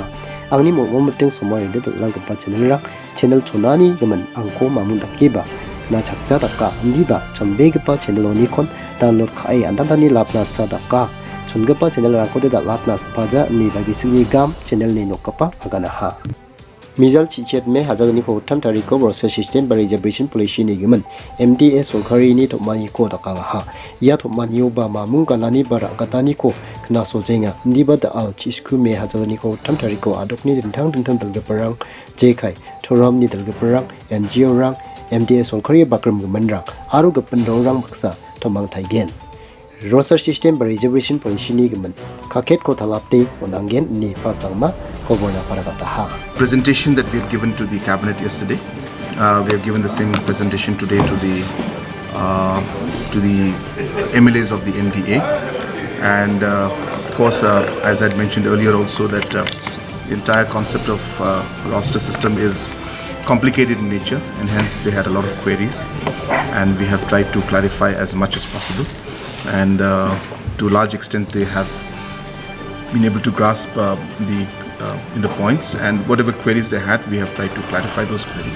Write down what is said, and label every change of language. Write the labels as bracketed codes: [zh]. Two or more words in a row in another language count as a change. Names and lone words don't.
[grt] Angni mo moteng somai de dalgalgapa channel chonani gaman angko mamun dakiba na chakja daka ndiba chonbegipa channel onikon download khai andadani lapna sadaka chongepa channel rangkode da latna sapaja ni bagi sini gam channel ni nokapa aganaha. Mijal chichet me hajagni ko tam tariko [en] process system [grt] ba [en] reservation policy [grt] ni giman MDA solkhari ni thomani ko daka ha ya thomani ba mamung kalani bara gatani ko khna sojenga ndiba da al chisku me hajagni ko tam tariko adokni dintang dalga parang A.CHIK thoram ni dalga parang NGO rang MDA solkhari bakram gamanrang aru gapandong rang baksa thomang thaigen [en] roster system [grt] ba [en] reservation policy [grt] ni gaman kaket ko thalapte onangen ni pasangma koborna parakata ha. [en] Presentation that we had given to the cabinet yesterday, we have given the same presentation today to the MLAs of the MDA, and of course as I had mentioned earlier also that the entire concept of roster system is complicated in nature, and hence they had a lot of queries, and we have tried to clarify as much as possible, and to a large extent they have been able to grasp the points, and whatever queries they had, we have tried to clarify those queries.